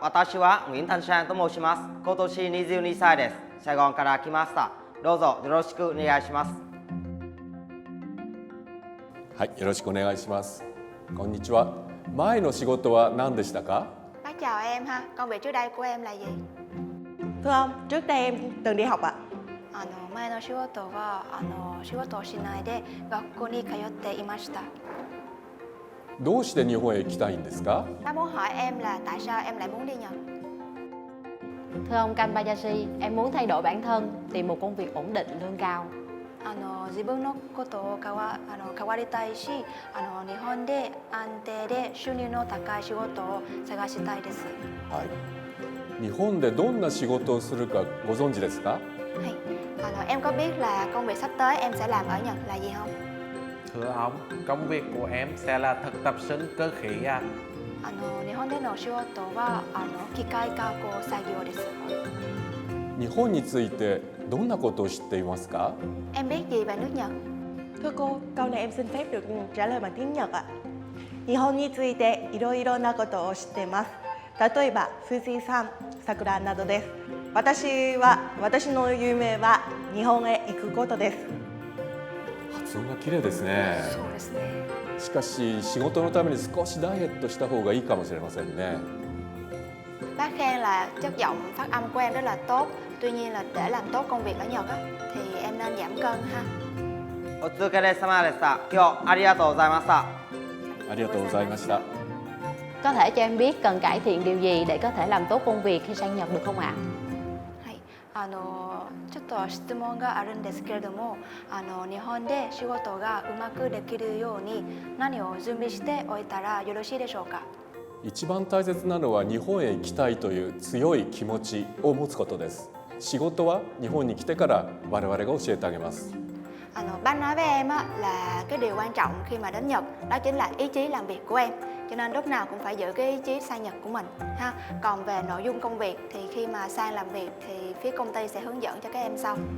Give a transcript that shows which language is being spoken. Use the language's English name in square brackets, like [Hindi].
[Japanese] 私はウィンタンシャンと申します。今年22歳です。サイゴンから来ました。どうぞよろしくお願いします。はい、よろしくお願いします。こんにちは。前の仕事は何でしたか？ [Vietnamese] Bác chào em ha, công việc trước đây của em là gì? Thưa ông, trước đây em từng đi học ạ. [Japanese] 前の仕事は仕事をしないで学校に通っていました。どうして日本へ行きたいんですか？ [Vietnamese] Bác muốn hỏi em là tại sao em lại muốn đi Nhật? Thưa ông Kanbayashi, em muốn thay đổi bản thân, tìm một công việc ổn định, lương cao. [Japanese] 自分のことを変わりたいし、日本で安定で収入の高い仕事を探したいです。はい。日本でどんな仕事をするかご存知ですか？ Hay. [Vietnamese] Em có biết là công việc sắp tới em sẽ làm ở Nhật là gì không? Thưa ông, công việc của em sẽ là thực tập sinh cơ khí ạ. [Japanese] 日本での仕事は機械加工作業です。日本についてどんなことを知っていますか？ [Vietnamese] Em biết gì về nước Nhật? Thưa cô, câu này em xin phép được trả lời bằng tiếng Nhật ạ. [Japanese] 日本についていろいろなことを知っています。例えば富士山、桜などです。私の夢は日本へ行くことです。発音が綺麗ですね。そうですね。しかし仕事のために少しダイエットした方がいいかもしれませんね。 [Vietnamese] Bác khen là chất giọng phát âm của em rất là tốt. Tuy nhiên là để làm tốt công việc ở Nhật á, thì em nên giảm cân ha. [Japanese] お疲れ様でした。今日ありがとうございました。ありがとうございました。 [Vietnamese] Có thể cho em biết cần cải thiện điều gì để có thể làm tốt công việc khi sang Nhật được không ạ? [Japanese] はい。ちょっと質問があるんですけれども、日本で仕事がうまくできるように何を準備しておいたらよろしいでしょうか？一番大切なのは日本へ行きたいという強い気持ちを持つことです。仕事は日本に来てから我々が教えてあげます。 [Vietnamese] Bác nói với em á, là cái điều quan trọng khi mà đến Nhật đó chính là ý chí làm việc của em. Cho nên lúc nào cũng phải giữ cái ý chí sang Nhật của mình ha. Còn về nội dung công việc thì khi mà sang làm việc thì phía công ty sẽ hướng dẫn cho các em sau.